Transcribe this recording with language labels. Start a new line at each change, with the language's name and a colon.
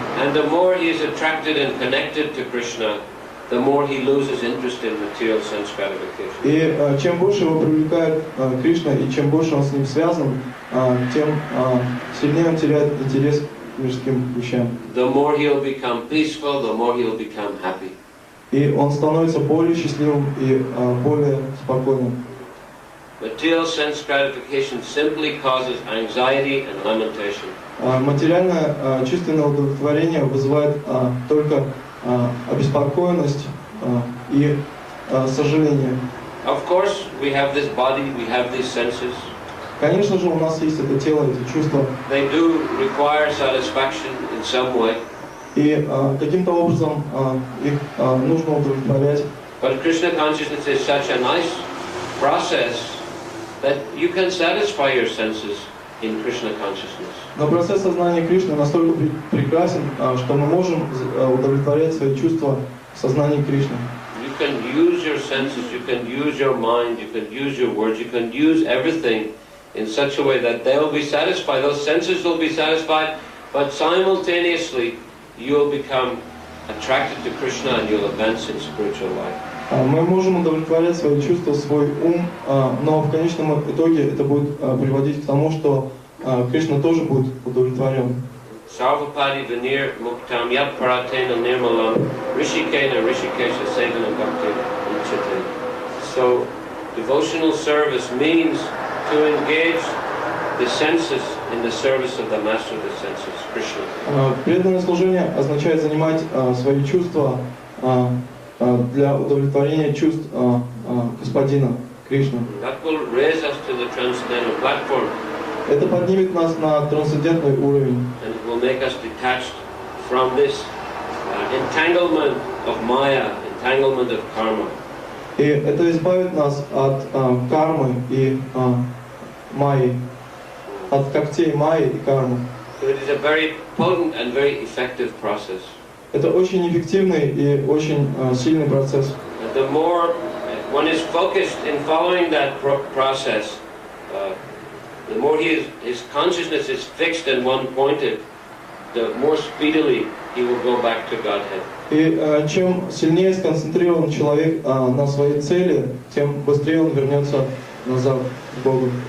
English: And the more he is attracted and connected to Krishna, the more he loses interest in material sense gratification.
Russian: И чем больше его привлекает Кришна, и чем больше он с ним связан, тем сильнее он теряет интерес к мирским вещам.
English: The more he'll become peaceful, the more he'll become happy.
Russian: И он становится более счастливым и более спокойным.
English: Material sense gratification simply causes anxiety and lamentation.
Russian: Материальное чувственное удовлетворение вызывает только обеспокоенность и сожаление.
English: Of course, we have this body, we have these senses.
Russian: Конечно же, у нас есть это тело, эти чувства.
English: They do require satisfaction in some way.
Russian: И каким-то образом их нужно удовлетворять.
English: But Krishna consciousness is such a nice process that you can satisfy your senses in Krishna consciousness.
Russian: Но процесс сознания Кришны настолько прекрасен, что мы можем удовлетворять свои чувства в сознании Кришны.
English: You can use your senses, you can use your mind, you can use your words, you can use everything in such a way that they will be satisfied. Those senses will be satisfied, but simultaneously you will become attracted to Krishna and you'll advance in spiritual life.
Russian: Мы можем удовлетворять свои чувства, свой ум, но в конечном итоге это будет приводить к тому, что Кришна тоже будет удовлетворен.
Sanskrit: Sarvapadi Vinir Muktam Yat Paratena Nirmalam Rishikena Rishikesha Sevana Bhakti Uchate.
English: So, devotional service means to engage the senses in the service of the master of the senses, Krishna.
Russian: Преданное служение означает занимать свои чувства для удовлетворения чувств Господина Кришны.
English: That will raise us to the transcendental platform.
Russian: Это поднимет нас на трансцендентный уровень.
English: And it will make us detached from this entanglement of Maya, entanglement of karma.
Russian: И это избавит нас от кармы и майи, от когтей майи и кармы.
English: So it is a very potent and very effective process.
Russian: Это очень эффективный и очень сильный процесс.
English: And the more one is focused in following that process, the more his consciousness is fixed and one-pointed, the more speedily he will go back to Godhead.
Russian: И чем сильнее сконцентрирован человек на своей цели, тем быстрее он вернется назад к Богу.